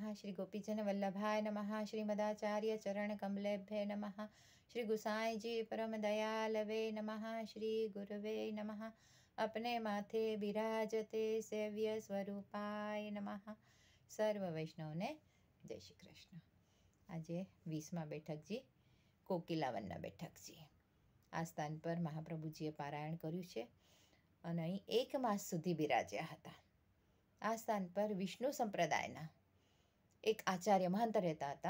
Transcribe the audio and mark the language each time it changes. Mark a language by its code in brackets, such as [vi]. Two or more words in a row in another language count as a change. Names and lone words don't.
[sa] श्री गोपीजन वल्लभाय नमः। श्री मदाचार्य चरण कमलेभ्ये नमः। श्री गुसाई जी परम दयालवे नमः। श्री गुरुवे नमः। [hi] अपने माथे बिराजते [sa] सेव्य स्वरूपाय नमः। [gu] સર્વ વૈષ્ણવને જય શ્રી કૃષ્ણ। આજે 20મા બેઠકજી કોકિલાવનના બેઠકજી આ સ્થાન પર મહાપ્રભુજીએ પારાયણ કર્યું છે અને અહીં 1 માસ સુધી બિરાજ્યા હતા. આ સ્થાન પર વિષ્ણુ સંપ્રદાયના એક આચાર્ય મહંત રહેતા હતા.